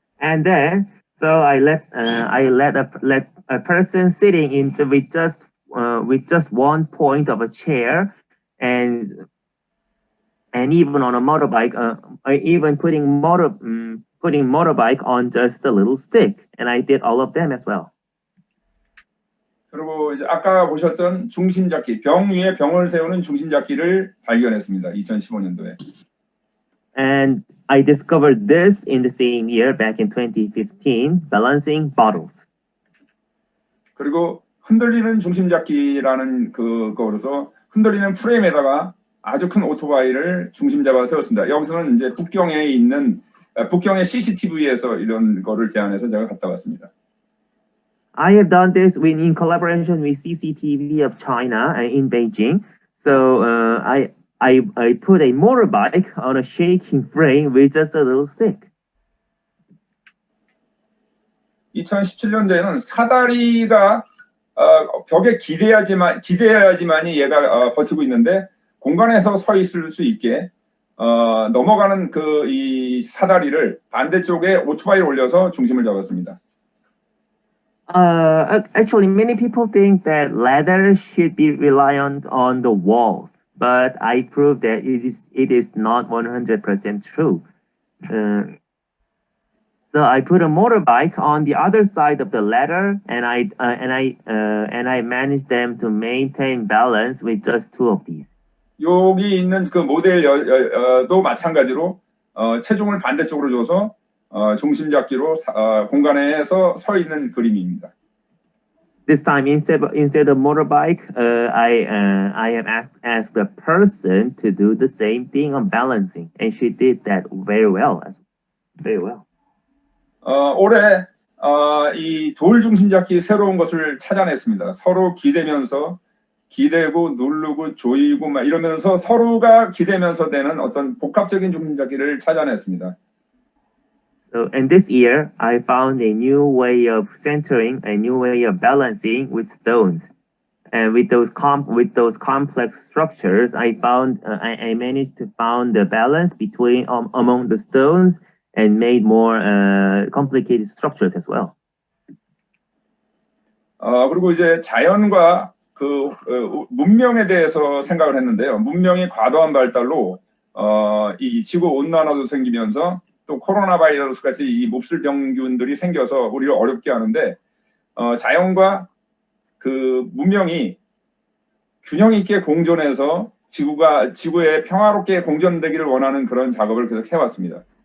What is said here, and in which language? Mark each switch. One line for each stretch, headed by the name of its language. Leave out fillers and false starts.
English: And then, so I let a person sitting with just one point of a chair, and even on a motorbike, even putting motorbike on just a little stick, and I did all of them as well.
Korean: 그리고 이제 아까 보셨던 중심 잡기, 병 위에 병을 세우는 중심 잡기를 발견했습니다. 2015년도에.
English: And I discovered this in the same year, back in 2015, balancing bottles.
Korean: 그리고 흔들리는 중심 잡기라는 그거로서 흔들리는 프레임에다가 아주 큰 오토바이를 중심 잡아 세웠습니다. 여기서는 이제 북경의 CCTV에서 이런 거를 제안해서 제가 갔다 왔습니다.
English: I have done this in collaboration with CCTV of China in Beijing. So I put a motorbike on a shaking frame with just a little stick.
Korean: 2017년도에는 사다리가 벽에 기대야지만이 얘가 버티고 있는데 공간에서 서 있을 수 있게 넘어가는 이 사다리를 반대쪽에 오토바이를 올려서 중심을 잡았습니다.
English: Actually, many people think that ladder should be reliant on the walls, but I proved that it is not 100% true. So I put a motorbike on the other side of the ladder, and I managed them to maintain balance with just two of these.
Korean: 여기 있는 그 모델도 마찬가지로 체중을 반대쪽으로 줘서 중심 잡기로 공간에서 서 있는 그림입니다.
English: This time, instead of motorbike, I have asked the person to do the same thing on balancing, and she did that very well. Very well.
Korean: 올해 이 돌 중심잡기 새로운 것을 찾아냈습니다. 서로 기대면서 기대고 누르고 조이고 막 이러면서 서로가 기대면서 되는 어떤 복합적인 중심잡기를 찾아냈습니다.
English: So, and this year, I found a new way of centering, a new way of balancing with stones, and with those complex structures, I managed to find the balance between among the stones and made more complicated structures as well.
Korean: 그리고 이제 자연과 그 문명에 대해서 생각을 했는데요. 문명의 과도한 발달로 이 지구 온난화도 생기면서 또 코로나 바이러스 같이 이 몹쓸 병균들이 생겨서 우리를 어렵게 하는데 자연과 그 문명이 균형 있게 공존해서 지구에 평화롭게 공존되기를 원하는 그런 작업을 계속 해왔습니다.